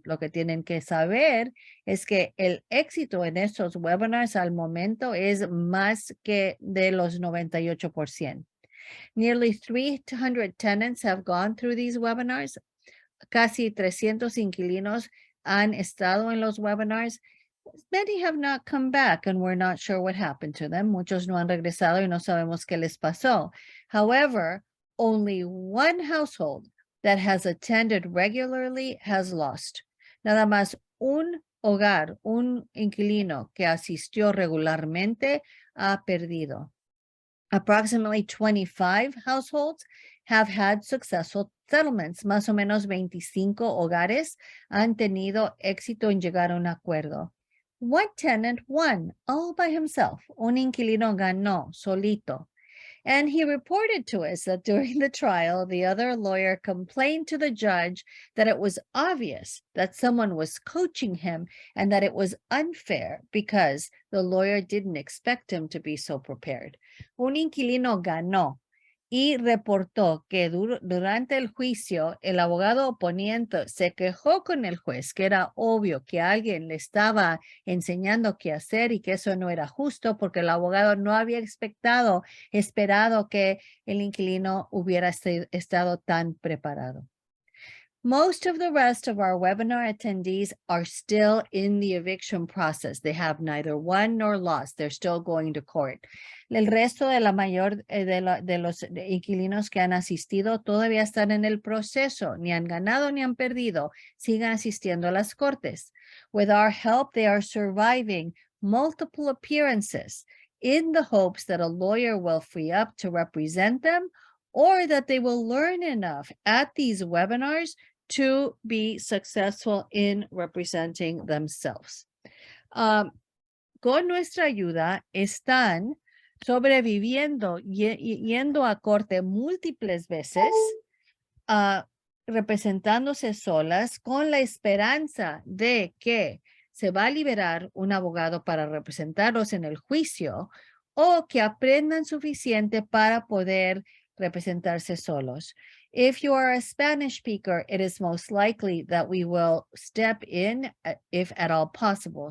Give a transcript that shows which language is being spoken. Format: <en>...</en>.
<es>Lo que tienen que saber es que el éxito en estos webinars al momento es más que de los 98%.</es> <en>Nearly 300 tenants have gone through these webinars.</en> <es>Casi 300 inquilinos han estado en los webinars.</es> <en>Many have not come back and we're not sure what happened to them.</en> <es>Muchos no han regresado y no sabemos qué les pasó.</es> <en>However, only one household that has attended regularly has lost.</en> <es>Nada más un hogar, un inquilino que asistió regularmente ha perdido.</es> <en>Approximately 25 households have had successful settlements.</en> <es>Más o menos 25 hogares han tenido éxito en llegar a un acuerdo.</es> <en>One tenant won all by himself.</en> <es>Un inquilino ganó solito.</es> <en>And he reported to us that during the trial, the other lawyer complained to the judge that it was obvious that someone was coaching him and that it was unfair because the lawyer didn't expect him to be so prepared.</en> <es>Un inquilino ganó y reportó que durante el juicio el abogado oponente se quejó con el juez que era obvio que alguien le estaba enseñando qué hacer y que eso no era justo porque el abogado no había esperado que el inquilino hubiera estado tan preparado.</es> <en>Most of the rest of our webinar attendees are still in the eviction process. They have neither won nor lost. They're still going to court.</en> <es>El resto de la mayor de los inquilinos que han asistido todavía están en el proceso. Ni han ganado ni han perdido. Sigan asistiendo a las cortes.</es> <en>With our help, they are surviving multiple appearances in the hopes that a lawyer will free up to represent them or that they will learn enough at these webinars to be successful in representing themselves.</en> <es>Con nuestra ayuda están sobreviviendo, yendo a corte múltiples veces, representándose solas con la esperanza de que se va a liberar un abogado para representarlos en el juicio o que aprendan suficiente para poder representarse solos.</es> <en>If you are a Spanish speaker, it is most likely that we will step in if at all possible.</en>